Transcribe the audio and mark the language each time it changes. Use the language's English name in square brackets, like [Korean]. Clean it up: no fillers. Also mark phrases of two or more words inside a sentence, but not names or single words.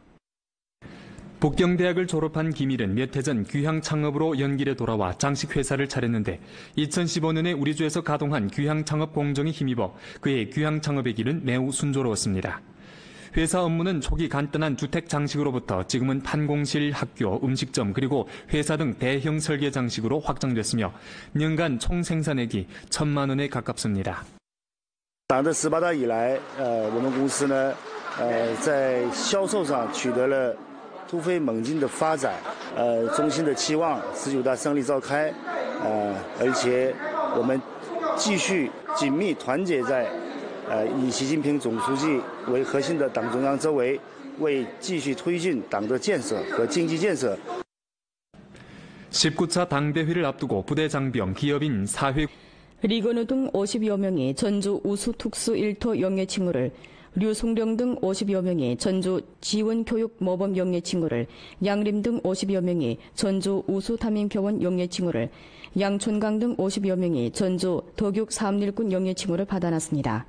[Korean] 북경대학을 졸업한 김일은 몇 해 전 귀향 창업으로 연길에 돌아와 장식 회사를 차렸는데 2015년에 우리주에서 가동한 귀향 창업 공정에 힘입어 그의 귀향 창업의 길은 매우 순조로웠습니다. 회사 업무는 초기 간단한 주택 장식으로부터 지금은 판공실, 학교, 음식점 그리고 회사 등 대형 설계 장식으로 확장됐으며 년간 총 생산액이 1,000만 원에 가깝습니다. [Chinese] 党的18大以来，我们公司呢，在销售上取得了 突飞猛进的发展，衷心的期望19大胜利召开，而且我们继续紧密团结在以习近平总书记为核心的党中央周围，为继续推进党的建设和经济建设。 [Korean] 19차 당대회를 앞두고 부대 장병, 기업인, 사회 리건우 등 50여 명이 전주 우수 특수 1토 영예 칭호를 류송령 등 50여 명이 전주 지원교육 모범 영예 칭호를, 양림 등 50여 명이 전주 우수 담임교원 영예 칭호를, 양촌강 등 50여 명이 전주 도교육 사업일꾼 영예 칭호를 받아놨습니다.